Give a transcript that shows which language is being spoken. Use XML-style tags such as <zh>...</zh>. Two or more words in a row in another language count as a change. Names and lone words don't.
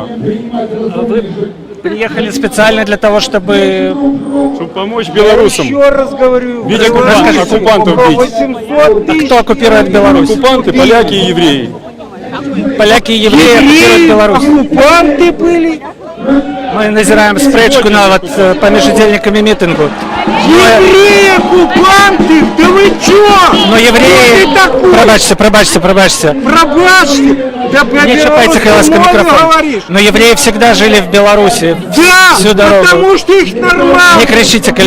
<ru>А вы приехали специально для того, чтобы... Чтобы помочь белорусам. Еще раз говорю, Ведь в Беларуси оккупантов около бить. 800 А тысяч. кто оккупирует Беларусь? Оккупанты, поляки и евреи. Поляки и евреи оккупируют Евреи, Беларусь. оккупанты были.</ru> <be>Мы назираем спрэчку на вот паміж удзельнікамі мітингу.</be> <ru>Евреи, оккупанты, да вы чё? Но евреи... Кто ты такой?</ru> <be>Пробачьте. Пробачьте. Да про Не чапайте,</be> <ru>белорусов</ru> <be>ласка,</be> <ru>много</ru> <be>микрофон.</be> <ru>говоришь. Но евреи всегда жили в Беларуси всю Да, дорогу. потому что их нормально. Не кричите, коли</ru>